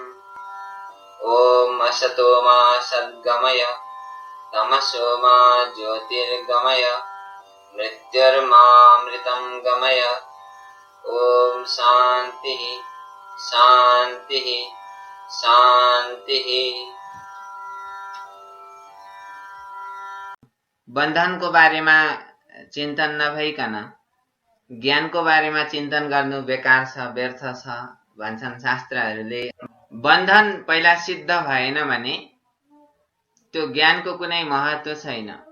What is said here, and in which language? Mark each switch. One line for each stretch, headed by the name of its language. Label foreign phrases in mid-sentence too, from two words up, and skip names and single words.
Sanskrit: ॐ असतो मा सद्गमय तमसो मा ज्योतिर्गमय मृत्युर्मामृतं गमय। ॐ शान्तिः शान्तिः शान्तिः।
Nepali: बन्धनको बारेमा चिन्तन नभइकन ज्ञानको बारेमा चिन्तन गर्नु बेकार छ, व्यर्थ छ भन्छन् शास्त्रहरूले। बन्धन पहिला सिद्ध भएन भने त्यो ज्ञानको कुनै महत्त्व छैन।